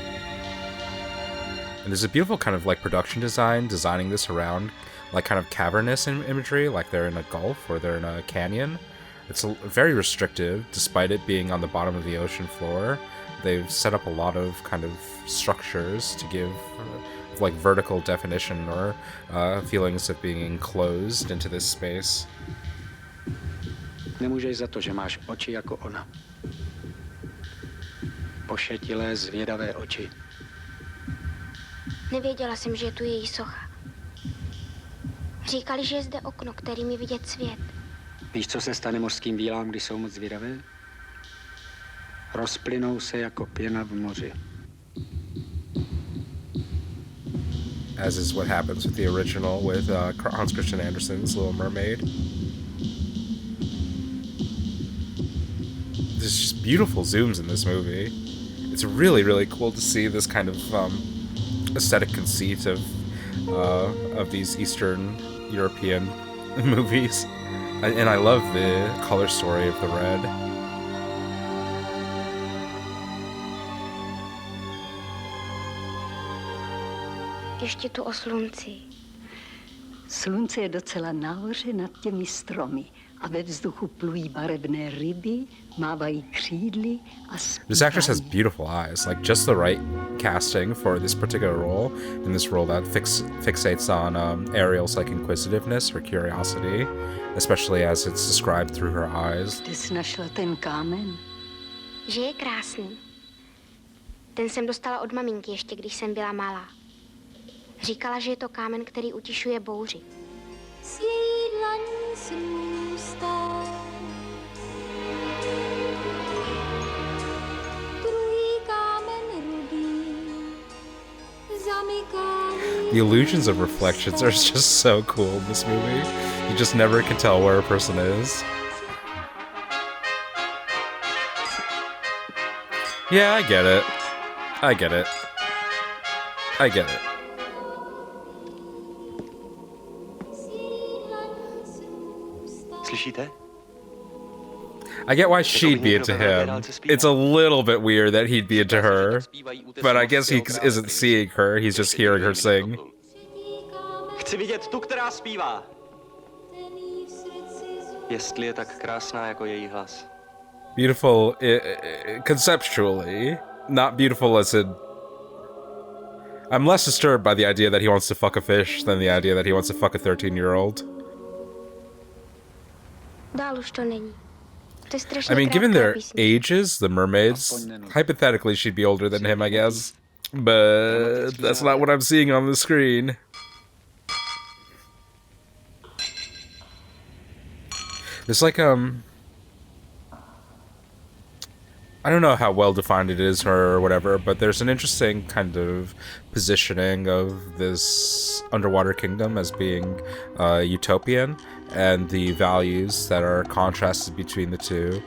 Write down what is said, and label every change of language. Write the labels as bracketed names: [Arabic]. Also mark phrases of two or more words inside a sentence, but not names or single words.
[English] And there's a beautiful kind of like production design, designing this around like kind of cavernous imagery, like they're in a gulf or they're in a canyon. It's very restrictive, despite it being on the bottom of the ocean floor. They've set up a lot of kind of structures to give like vertical definition or feelings of being enclosed into this space. [Czech] Nemůžeš za to, že máš oči jako ona. Pošetilé, zvědavé oči. Nevěděla jsem, že je tu její socha. Říkali, že je zde okno, kterým je vidět svět. Víš, co se stane mořským vílám, když jsou moc zvědavé? Rozplynou se jako pěna v moři. [English] As is what happens with the original with Hans Christian Andersen's Little Mermaid. There's just beautiful zooms in this movie. It's really, really cool to see this kind of aesthetic conceit of these Eastern European movies. And I love the color story of the red. [Czech] Ještě tu o slunci. Slunce je docela nahoře nad těmi stromy a ve vzduchu plují barevné ryby, mávají křídly a zpívají. [English] This actress has beautiful eyes, like just the right casting for this particular role, in this role that fixates on Ariel's like inquisitiveness or curiosity, especially as it's described through her eyes. [Czech] Kde jsi našla ten kámen? Že je krásný. Ten jsem dostala od maminky ještě, když jsem byla malá. Říkala, že je to kámen, který utišuje bouři. Z její dlaní zrůstá druhý kámen rudý, zamyká. [English] The illusions of reflections are just so cool in this movie. You just never can tell where a person is. Yeah, I get it. I get it. I get it. [Czech] Slyšíte? [English] I get why she'd be into him. It's a little bit weird that he'd be into her, but I guess he isn't seeing her, he's just hearing her sing. [Czech] Chci vidět tu, která zpívá. Jestli je tak krásná jako její hlas. [English] Beautiful conceptually, not beautiful as in... I'm less disturbed by the idea that he wants to fuck a fish than the idea that he wants to fuck a 13-year-old. [Czech] Dál už to není. To je strašně [English] I mean, given their [Czech] písnička. [English] ages, the mermaids, hypothetically she'd be older than him, I guess. But that's not what I'm seeing on the screen. There's like, I don't know how well defined it is or whatever, but there's an interesting kind of positioning of this underwater kingdom as being utopian, and the values that are contrasted between the two.